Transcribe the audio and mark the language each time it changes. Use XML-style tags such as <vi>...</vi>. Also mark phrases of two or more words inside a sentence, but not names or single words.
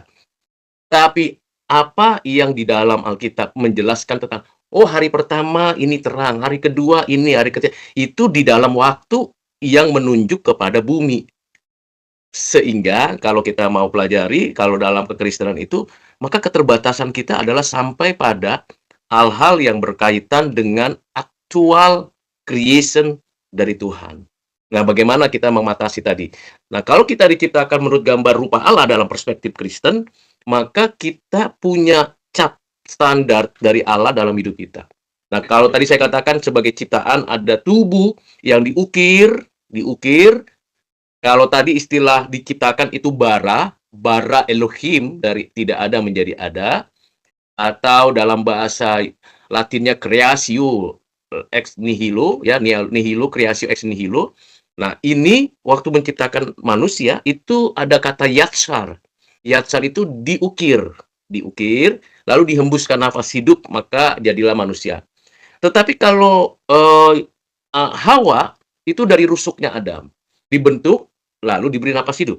<id>Tapi apa yang di dalam Alkitab menjelaskan tentang hari pertama ini terang, hari kedua ini, hari ketiga itu di dalam waktu yang menunjuk kepada bumi. Sehingga kalau kita mau pelajari kalau dalam kekristenan itu, maka keterbatasan kita adalah sampai pada hal-hal yang berkaitan dengan</id> <en>actual creation</en> <id>dari Tuhan. Nah, bagaimana kita mengatasi tadi? Nah, kalau kita diciptakan menurut gambar rupa Allah dalam perspektif Kristen, maka kita punya cap standar dari Allah dalam hidup kita. Nah, kalau tadi saya katakan sebagai ciptaan ada tubuh yang diukir. Kalau tadi istilah diciptakan itu</id> <he>bara Elohim,</he> <id>dari tidak ada menjadi ada, atau dalam bahasa Latinnya</id> <la>creatio ex nihilo,</la> <id>ya,</id> <la>nihilo creatio ex nihilo.</la> <id>Nah, ini waktu menciptakan manusia itu ada kata yatsar. Yatsar itu diukir, lalu dihembuskan nafas hidup, maka jadilah manusia. Tetapi kalau Hawa itu dari rusuknya Adam, dibentuk lalu diberi nafas hidup.</id>